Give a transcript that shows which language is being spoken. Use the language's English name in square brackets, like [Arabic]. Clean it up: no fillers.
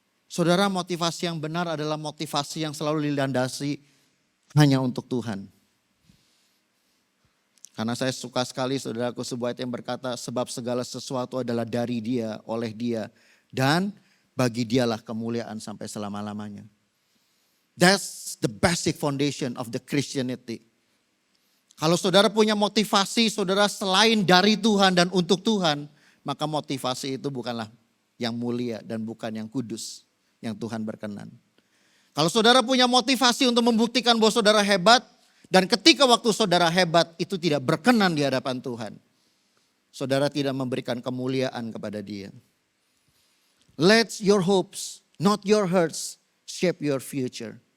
[Indonesian] Saudara, motivasi yang benar adalah motivasi yang selalu dilandasi hanya untuk Tuhan. Karena saya suka sekali saudaraku sebuah ayat yang berkata, sebab segala sesuatu adalah dari Dia, oleh Dia, dan bagi dialah kemuliaan sampai selama-lamanya. [English] That's the basic foundation of the Christianity. [Indonesian] Kalau saudara punya motivasi saudara selain dari Tuhan dan untuk Tuhan, maka motivasi itu bukanlah yang mulia dan bukan yang kudus, yang Tuhan berkenan. Kalau saudara punya motivasi untuk membuktikan bahwa saudara hebat, dan ketika waktu saudara hebat itu tidak berkenan di hadapan Tuhan, saudara tidak memberikan kemuliaan kepada Dia. [English] Let your hopes, not your hurts, shape your future.